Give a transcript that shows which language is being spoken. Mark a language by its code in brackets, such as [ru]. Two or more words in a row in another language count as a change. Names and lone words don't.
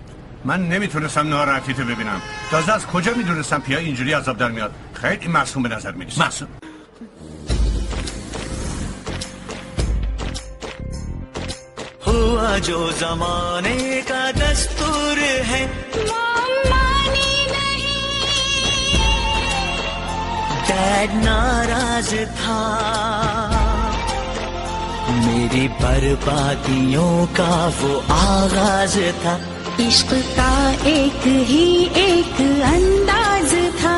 [fa] من نمیتونستم ناراحتیتو ببینم. تازه از کجا میدونستم پیا اینجوری عذاب در میاد؟ خیلی معصوم به نظر میرسه. معصوم؟ [hi] हुआ जो जमाने का दस्तूर है, मानी नहीं। डैड नाराज था, मेरी बर्बादियों का वो आगाज था, इश्क का एक ही एक अंदाज था।